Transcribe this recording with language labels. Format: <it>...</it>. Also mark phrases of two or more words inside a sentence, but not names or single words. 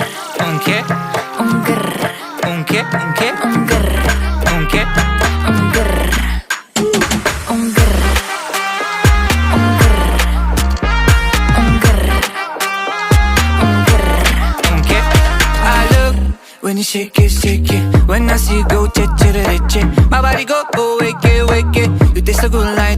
<es>¿Un qué? un grr, ¿Un qué? ¿Un qué? un grr, ¿Un qué? un grr, un grr, un grr, un grr, un grr. ¿Un qué?</es> <en>I look when you shake it. When I see you go, che. My body go, wake it. You taste so good</en>